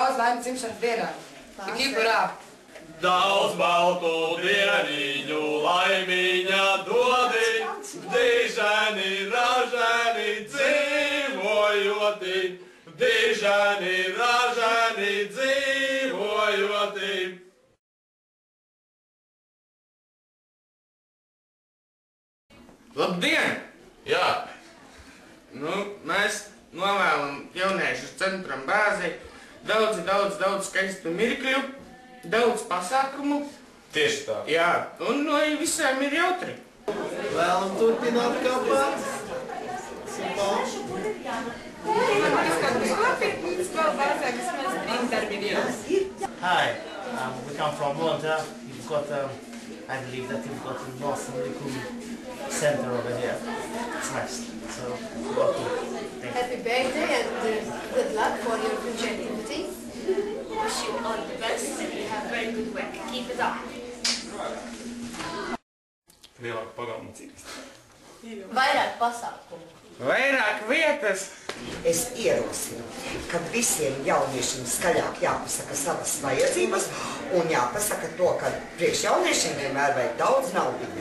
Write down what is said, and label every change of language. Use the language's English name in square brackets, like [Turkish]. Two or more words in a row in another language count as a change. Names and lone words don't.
[Latvian] laimi dzimšanas dienā. [English] Keep it up! [Latvian] Daudz baltu dieniņu laimiņa dodi, diženi, raženi dzīvojoti, diženi, raženi dzīvojoti. Labdien! Jā. Mēs novēlam jauniešu centram bāzi daudz skaistu mirkļu, daudz pasākumu. Tieši tā. Jā, un lai visiem ir jautri. Vēlam turpināt kāpāt. [English] Hi, we come from Malta. You've got, I believe that you've got an awesome really cool center over here. It's nice. So, Happy birthday and good luck for your future activities. Wish you all the best and you have very good work. Keep it up. [Latvian] Lielāka pagalma. Vairāk pasākumu. Vairāk vietas. Es ierosinu, ka visiem jauniešiem skaļāk jāpasaka savas vajadzības un jāpasaka to, ka priekš jauniešiem vienmēr vajag daudz naudiņas.